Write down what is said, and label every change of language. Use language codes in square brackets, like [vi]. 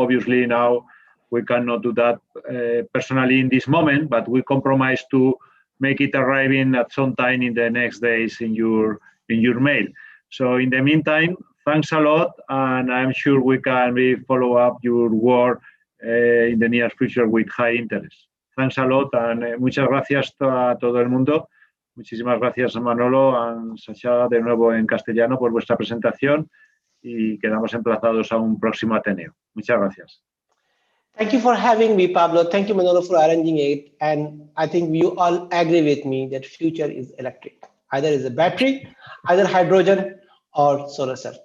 [en] Obviously now we cannot do that personally in this moment, but we compromise to make it arriving at some time in the next days in your mail. So in the meantime, thanks a lot, and I'm sure we can follow up your work in the near future with high interest. Thanks a lot, and [es] muchas gracias a todo el mundo. Muchísimas gracias a Manolo y Shahzada de nuevo en castellano por vuestra presentación, y quedamos emplazados a un próximo Ateneo. Muchas gracias. [en] Thank you for having me, Pablo. Thank you, Manolo, for arranging it. And I think you all agree with me that future is electric. Either is a battery, either hydrogen or solar cell.